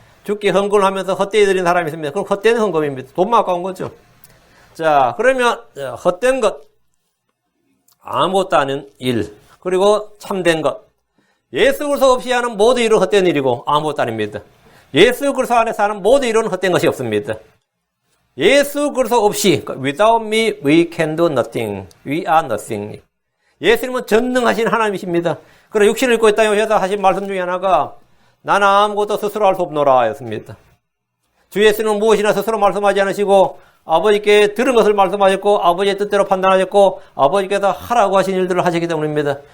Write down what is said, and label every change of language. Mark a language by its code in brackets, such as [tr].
[ko] 주께 헌금을 하면서 헛되이 드리는 사람이 있습니다. 그럼 헛된 헌금입니다. 돈만 아까운 거죠. 자, 그러면 헛된 것, 아무것도 아닌 일, 그리고 참된 것. 예수 그리스도 없이 하는 모든 일은 헛된 일이고 아무것도 아닙니다. 예수 그리스도 안에서 하는 모든 일은 헛된 것이 없습니다. 예수 그리스도 없이 [en] without me we can do nothing. We are nothing. [ko] 예수님은 전능하신 하나님이십니다. 그러나 육신을 입고 이 땅에 오셔서 하신 말씀 중에 하나가 나는 아무것도 스스로 할 수 없노라 였습니다. 주 예수님은 무엇이나 스스로 말씀하지 않으시고 아버지께 들은 것을 말씀하셨고 아버지의 뜻대로 판단하셨고 아버지께서 하라고 하신 일들을 하셨기 때문입니다.